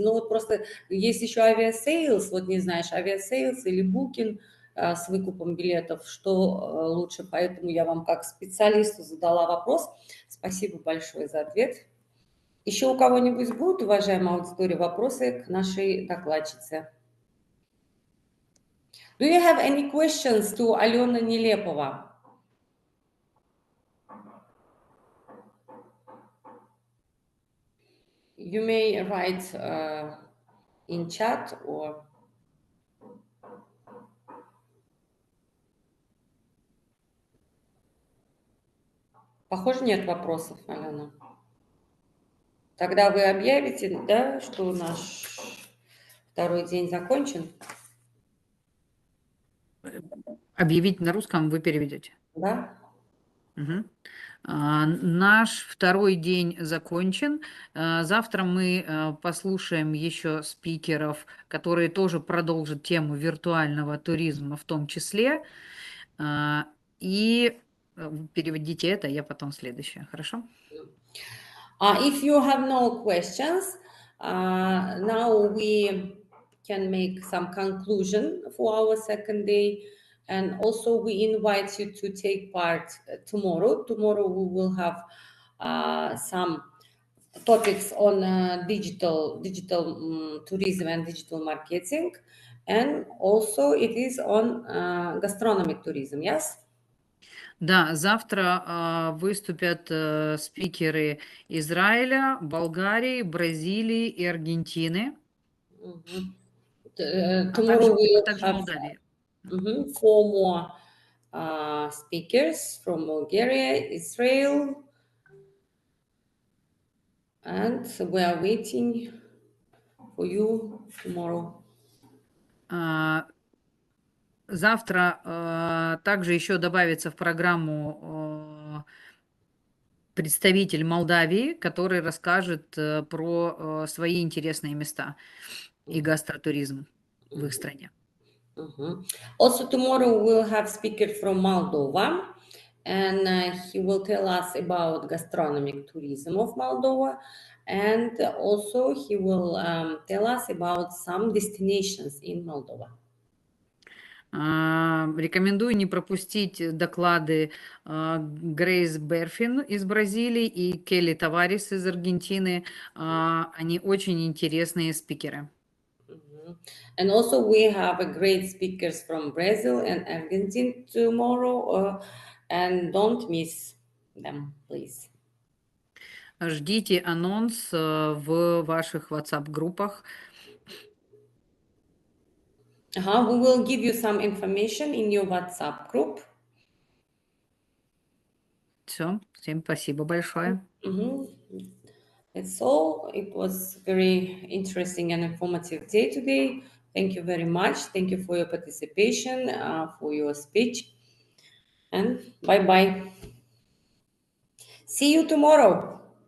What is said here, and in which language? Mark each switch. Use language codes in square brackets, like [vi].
[ru] Но вот просто есть еще авиасейлс, вот не знаешь, авиасейлс или Booking с выкупом билетов, что лучше. Поэтому я вам как специалисту задала вопрос. Спасибо большое за ответ. Еще у кого-нибудь будут, уважаемая аудитория, вопросы к нашей докладчице? [en] Do you have any questions to Alena Nilepova? You may write in chat or... [ru] Похоже, нет вопросов, Алена. Тогда вы объявите, да, что наш второй день закончен? Объявить на русском вы переведете? Да. Угу. Наш второй день закончен. Завтра мы послушаем еще спикеров, которые тоже продолжат тему виртуального туризма в том числе. И переведите это, я потом следующее. Хорошо? [en] If you have no questions, now we can make some conclusion for our second day. And also we invite you to take part tomorrow. Tomorrow we will have some topics on digital tourism and digital marketing. And also it is on gastronomic tourism, yes? [ru] Да, завтра выступят спикеры Израиля, Болгарии, Бразилии и Аргентины. [en] Tomorrow we will [ru] также [en] have [ru] Молдавии. [en] 4 more speakers from Bulgaria, Israel, and we are waiting for you tomorrow. [ru] Завтра также еще добавится в программу представитель Молдавии, который расскажет про свои интересные места и гастротуризм в их стране. [en] Also tomorrow we'll have speaker from Moldova, and he will tell us about gastronomic tourism of Moldova, and also he will tell us about some destinations in Moldova. [ru] Рекомендую не пропустить доклады Грейс Берфин из Бразилии и Келли Таварис из Аргентины. Они очень интересные спикеры. [en] And also we have a great speakers from Brazil and Argentina tomorrow, and don't miss them, please. [ru] Ждите анонс в ваших WhatsApp-группах. [en] We will give you some information in your WhatsApp group. [ru] Все, всем спасибо большое. [en] That's all. It was very interesting and informative day today. Thank you very much. Thank you for your participation, for your speech, and bye-bye. See you tomorrow.